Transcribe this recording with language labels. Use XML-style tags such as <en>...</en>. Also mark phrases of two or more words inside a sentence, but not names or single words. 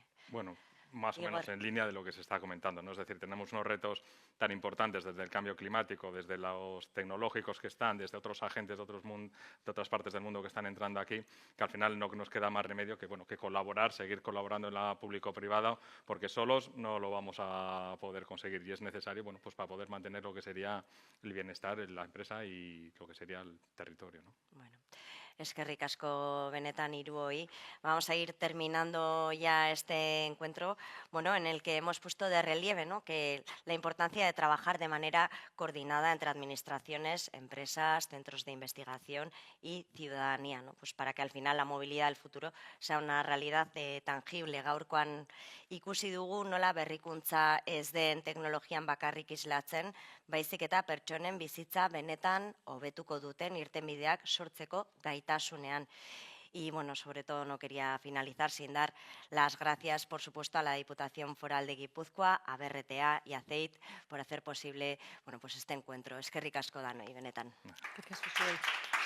<es>Bueno, más o menos en línea de lo que se está comentando, ¿no? Es decir, tenemos unos retos tan importantes desde el cambio climático, desde los tecnológicos que están, desde otros agentes de otras partes del mundo que están entrando aquí, que al final no nos queda más remedio que, bueno, que colaborar, seguir colaborando en la público-privada, porque solos no lo vamos a poder conseguir y es necesario, bueno, pues para poder mantener lo que sería el bienestar en la empresa y lo que sería el territorio, ¿no? Bueno.</es> <eu>Eskerrik asko benetan hiruoi.</eu> <es>Vamos a ir terminando ya este encuentro, bueno, en el que hemos puesto de relieve, ¿no?, que la importancia de trabajar de manera coordinada entre administraciones, empresas, centros de investigación y ciudadanía, ¿no?, pues para que al final la movilidad del futuro sea una realidad tangible.</es> <eu>Gaurkoan ikusi dugu nola berrikuntza ez den teknologian bakarrik islatzen, baizik eta pertsonen bizitza benetan hobetuko duten irtenbideak sortzeko gaitasunean.</eu> <es>Y, bueno, sobre todo no quería finalizar sin dar las gracias, por supuesto, a la Diputación Foral de Guipúzcoa, a BRTA y a CEIT por hacer posible, bueno, pues este encuentro.</es> <eu>Eskerrik asko danoi, benetan.</eu> <es>Gracias,</es>